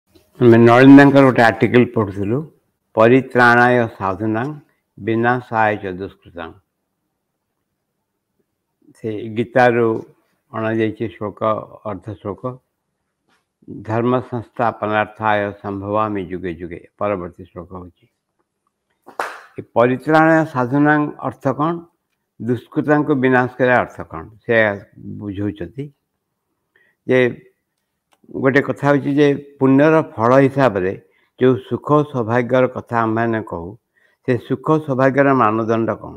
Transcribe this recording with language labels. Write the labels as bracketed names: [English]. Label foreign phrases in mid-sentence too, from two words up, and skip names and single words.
[Odia] ଆମେ ନଳିନ୍ଦାଙ୍କର ଗୋଟେ ଆର୍ଟିକଲ ପଢ଼ୁଥିଲୁ, [Sanskrit] ପରିତ୍ରାଣାୟ ସାଧୁନାଂ ବିନାଶାୟ च ଦୁଷ୍କୃତାଂ। [Odia] ସେ ଗୀତାରୁ ଅଣାଯାଇଛି ଶ୍ଲୋକ, ଅର୍ଦ୍ଧ ଶ୍ଲୋକ। [Sanskrit] ଧର୍ମ ସଂସ୍ଥାପନାर्थाय संभवामि जुगे जुगे [Odia] ପରବର୍ତ୍ତୀ ଶ୍ଲୋକ ହେଉଛି। [Sanskrit] ପରିତ୍ରାଣାୟ ସାଧୁନାଂ [Odia] ଅର୍ଥ କ'ଣ? ଦୁଷ୍କୃତାଙ୍କୁ ବିନାଶ କରିବା ଅର୍ଥ କ'ଣ ସେ ବୁଝାଉଛନ୍ତି। ଯେ ଗୋଟେ କଥା ହେଉଛି ଯେ ପୁଣ୍ୟର ଫଳ ହିସାବରେ ଯେଉଁ ସୁଖ ସୌଭାଗ୍ୟର କଥା ଆମେମାନେ କହୁ, ସେ ସୁଖ ସୌଭାଗ୍ୟର ମାନଦଣ୍ଡ କ'ଣ?